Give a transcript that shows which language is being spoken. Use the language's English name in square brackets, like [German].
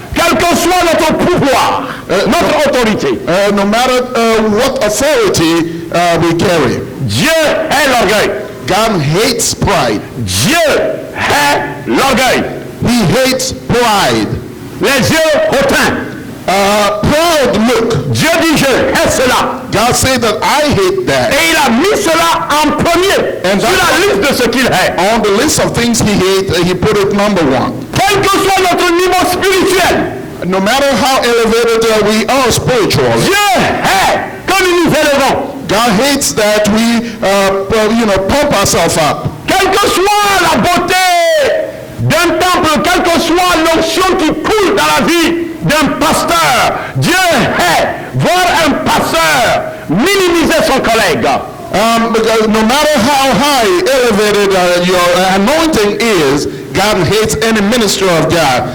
[French] quel que soit notre pouvoir, notre autorité, [English] no matter what authority we carry, [French] Dieu est l'orgueil. [English] God hates pride. [French] Dieu est l'orgueil. [English] He hates pride. [French] Les yeux hautains. [English] Proud look. [French] Dieu dit je hais cela. [English] God said that I hate that. [French] Et il a mis cela en premier [English] And [French] sur la liste de ce qu'il hait. [English] On the list of things he hates, he put it number one. [French] Quel que soit notre niveau spirituel, [English] No matter how elevated we are spiritually, [French] Dieu hait que nous nous élevons. [English] God hates that we, pump ourselves up. [French] Quelle que soit la beauté d'un temple, quelle que soit l'onction qui coule dans la vie d'un pasteur, Dieu hait voir un pasteur minimiser son collègue. [English] Because no matter how high elevated your anointing is, God hates any minister of God.